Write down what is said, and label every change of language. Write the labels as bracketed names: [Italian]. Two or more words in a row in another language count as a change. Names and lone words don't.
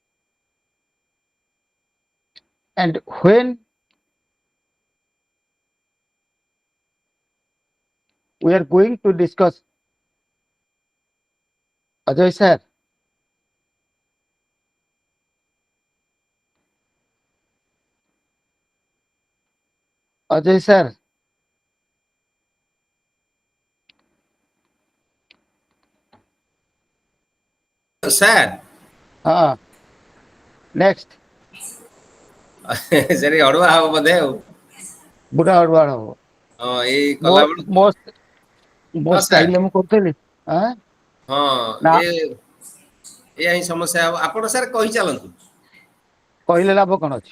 [English] And when we are going to discuss, Ajay sir, Ajay sir, Sir, next, [Odia] ସେଠି ଅଡୁଆ ହବ ବୋଧେ ଆଉ ବୁଢା ଅଡୁଆଳ ହବ ହଁ ଏଇ ମୋ କଲା ବେଳକୁ ମୋ ମୋ ହଁ ସାର୍ ଷ୍ଟାଇଲରେ ମୁଁ କରୁଥିଲି ହଁ ନା ଏଇଆ ହିଁ ସମସ୍ୟା ହବ ଆପଣ ସାର୍ କହି ଚାଲନ୍ତୁ କହିଲେ ଲାଭ କଣ ଅଛି?